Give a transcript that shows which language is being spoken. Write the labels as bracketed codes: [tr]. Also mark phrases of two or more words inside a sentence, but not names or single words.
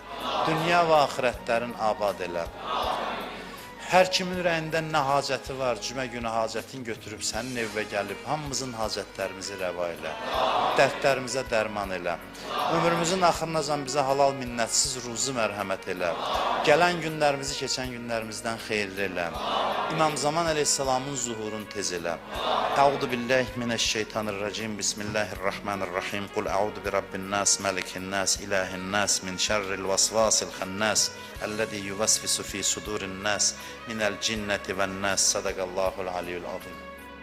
[az] Dünya və axirətlərin abad elə. Hər kimin ürəyində nə hacəti var, cümə günü hacətin götürüb sənin evə gəlib, hamımızın hacətlərimizi rəva elə, dərdlərimizə dərman elə. Ömrümüzün axırınacan bizə halal minnətsiz ruzi mərhəmət elə. Gələn günlərimizi keçən günlərimizdən xeyirli elə. İmam Zaman əleyhissalamın zuhurunu tez elə. [ar] أعوذ بالله من الشيطان الرجيم بسم الله الرحمن الرحيم. قل أعوذ برب الناس ملك الناس إله الناس من شر الوسواس الخناس الذي يوسوس في صدور الناس, من الجنة والناس. صدق الله العلي العظيم.